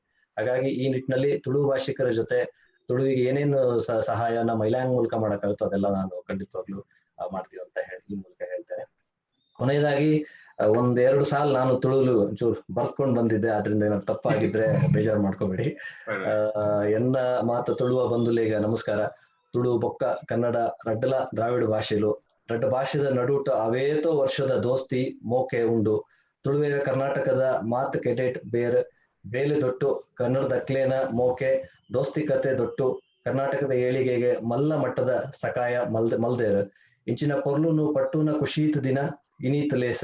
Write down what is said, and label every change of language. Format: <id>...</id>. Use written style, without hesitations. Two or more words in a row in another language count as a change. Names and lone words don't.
<kn>ಹಾಗಾಗಿ ಈ ನಿಟ್ಟಿನಲ್ಲಿ ತುಳು ಭಾಷಿಕರ ಜೊತೆ ತುಳುವಿಗೆ ಏನೇನು ಸಹಾಯನ ಮೈಲ್ಯಾಂಗ್ ಮೂಲಕ ಮಾಡಕ್ಕಾಗುತ್ತೋ ಅದೆಲ್ಲ ನಾನು ಖಂಡಿತವಾಗ್ಲೂ ಮಾಡ್ತೀವಿ ಅಂತ ಈ ಮೂಲಕ ಹೇಳ್ತೇನೆ. ಕೊನೆಯದಾಗಿ 1-2 ಸಾಲ ನಾನು ತುಳು ಚೂರು ಬರ್ತ್ಕೊಂಡ್ ಬಂದಿದ್ದೆ, ಆದ್ರಿಂದ ಏನಾದ್ರು ತಪ್ಪಾಗಿದ್ರೆ ಬೇಜಾರು ಮಾಡ್ಕೋಬೇಡಿ.</kn> <tcy>ಎನ್ನ ಮಾತ ತುಳುವ ಬಂಧುಲೇಗ ನಮಸ್ಕಾರ. ತುಳು ಬೊಕ್ಕ ಕನ್ನಡ ರಡ್ಡಲ ದ್ರಾವಿಡ ಭಾಷೆಲು ರಡ್ಡ ಭಾಷೆದ ನಡುಟ ಅವೇತೋ ವರ್ಷದ ದೋಸ್ತಿ ಮೋಕೆ ಉಂಡು. ತುಳುವೆ ಕರ್ನಾಟಕದ ಮಾತ್ ಕೆಡೆಟ್ ಬೇಲೆ ದೊಟ್ಟು ಕನ್ನಡದ ಅಕ್ಲೇನ ಮೋಕೆ ದೋಸ್ತಿ ಕತೆ ದೊಟ್ಟು ಕರ್ನಾಟಕದ ಏಳಿಗೆಗೆ ಮಲ್ಲ ಮಟ್ಟದ ಸಕಾಯ ಮಲ್ದೇರ್ ಇಂಚಿನ ಪೊರ್ಲುನು ಪಟ್ಟುನ ಖುಷೀತ್ ದಿನ ಇನೀತ್ ಲೇಸ.</tcy>